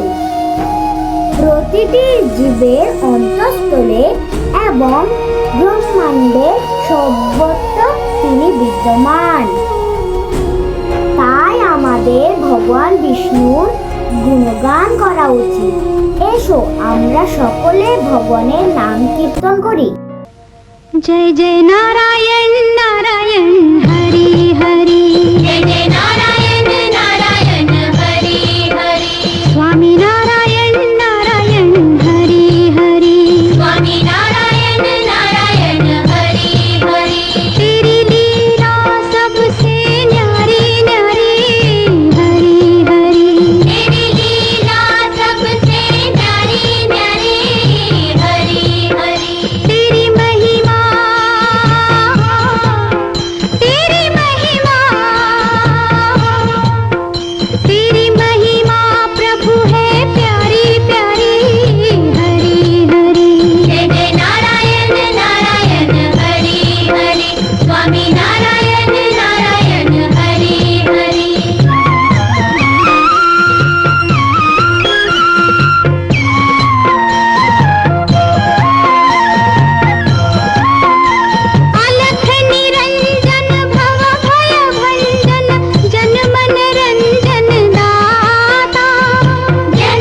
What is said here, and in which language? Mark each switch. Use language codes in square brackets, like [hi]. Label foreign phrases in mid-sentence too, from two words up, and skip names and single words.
[bn] প্রতিটি জীবের অন্তঃস্থলে এবং ব্রহ্মাণ্ডে সর্বত্র তিনি বিদ্যমান। তাই আমাদের ভগবান বিষ্ণুর গুণগান করা উচিত। এসো আমরা সকলে ভগবানের নাম কীর্তন করি। [hi] जय जय नारायण नारायण हरि हरि, जय जय नारायण नारायण हरि हरि, स्वामी नारायण नारायण हरि हरि, स्वामी नारायण नारायण हरि हरि, तेरी लीला सबसे न्यारी न्यारी हरि हरि, तेरी लीला सबसे न्यारी न्यारी हरि हरि, तेरी महिमा प्रभु है प्यारी प्यारी हरि हरि, जय जय नारायण नारायण हरि हरि, स्वामी नारायण नारायण हरि हरि। अलख निरंजन भव भय भंजन, जन मन रंजन दाता, जन